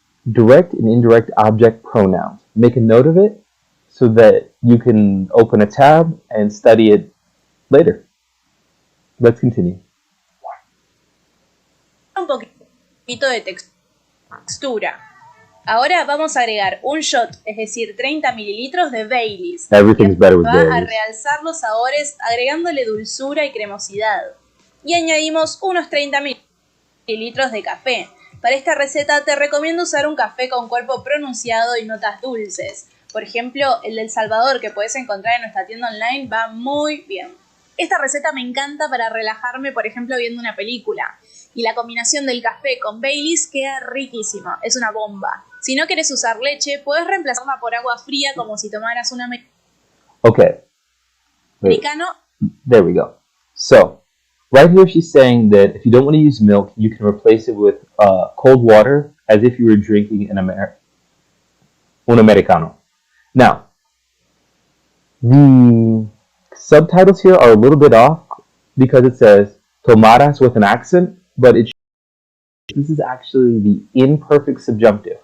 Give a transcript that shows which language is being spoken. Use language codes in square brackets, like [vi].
[en] Direct and indirect object pronouns. Make a note of it so that you can open a tab and study it later. Let's continue. [es] Un poquito de textura. Ahora vamos a agregar un shot, es decir, 30 mililitros de Baileys. [en] Everything's better with [es] Va [en] Baileys. [es] a realzar los sabores agregándole dulzura y cremosidad. Y añadimos unos 30 mililitros de café. Para esta receta te recomiendo usar un café con cuerpo pronunciado y notas dulces. Por ejemplo, el del Salvador que puedes encontrar en nuestra tienda online va muy bien. Esta receta me encanta para relajarme, por ejemplo, viendo una película. Y la combinación del café con Baileys queda riquísima, es una bomba. Si no quieres usar leche, puedes reemplazarla por agua fría como si tomaras un [en] Okay. [es] americano. [en] There we go. So, right here she's saying that if you don't want to use milk, you can replace it with cold water as if you were drinking un americano. Now, the subtitles here are a little bit off because it says tomaras with an accent, but this is actually the imperfect subjunctive.